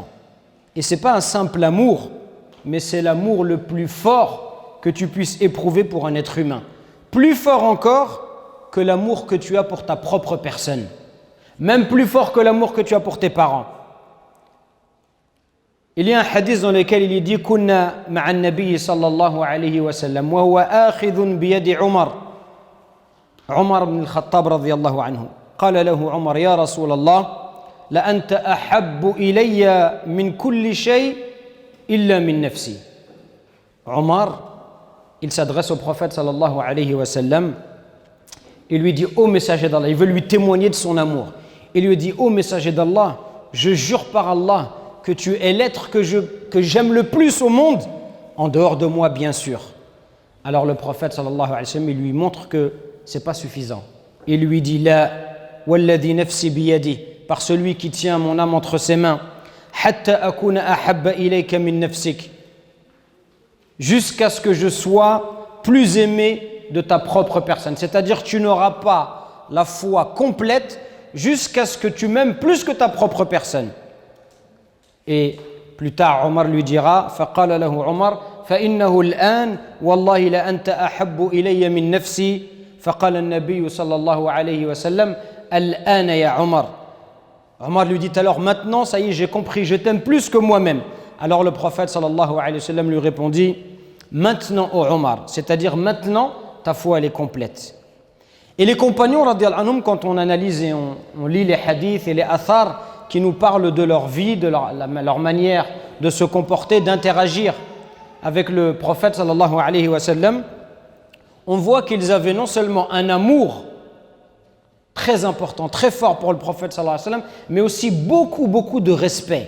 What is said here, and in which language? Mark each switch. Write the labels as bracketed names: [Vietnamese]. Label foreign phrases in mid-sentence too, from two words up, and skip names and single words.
[French] Et ce n'est pas un simple amour, mais c'est l'amour le plus fort que tu puisses éprouver pour un être humain. Plus fort encore que l'amour que tu as pour ta propre personne. Même plus fort que l'amour que tu as pour tes parents. Il y a un hadith dans lequel il est dit [Arabic] كنا مع النبي صلى الله عليه وسلم وهو آخذ بيد عمر بن الخطاب رضي الله عنه. قال له عمر يا رسول الله لأنت أحب إلي من كل شيء إلا من نفسي. [French] Umar il s'adresse au prophète [Arabic] صلى الله عليه وسلم. [French] Il lui dit, ô messager d'Allah, il veut lui témoigner de son amour. Il lui dit, ô messager d'Allah, je jure par Allah que tu es l'être que j'aime le plus au monde, en dehors de moi bien sûr. Alors le prophète [Arabic] صلى الله عليه وسلم, [French] il lui montre que ce n'est pas suffisant. Il lui dit, [Arabic] لا والذي نفسي بيدي, [French] par celui qui tient mon âme entre ses mains, [Arabic] حتى أكون أحب إليك من نفسك, [French] jusqu'à ce que je sois plus aimé de ta propre personne. C'est-à-dire tu n'auras pas la foi complète jusqu'à ce que tu m'aimes plus que ta propre personne. Et plus tard, Omar lui dira, [Arabic] فقال له عمر فإنه الآن والله لأنت أحب إلي من نفسي فقال النبي صلى الله عليه وسلم الآن يا عمر. [French] Omar lui dit alors maintenant, ça y est, j'ai compris, je t'aime plus que moi-même. Alors le prophète [Arabic] صلى الله عليه وسلم [French] lui répondit, maintenant ô Omar, c'est-à-dire maintenant ta foi elle est complète. Et les compagnons [Arabic] رضي الله عنهم, [French] quand on analyse et on lit les hadiths et les athars qui nous parlent de leur vie, de leur manière de se comporter, d'interagir avec le prophète [Arabic] صلى الله عليه وسلم, [French] on voit qu'ils avaient non seulement un amour très important, très fort pour le prophète [Arabic] صلى الله عليه وسلم, [French] mais aussi beaucoup de respect.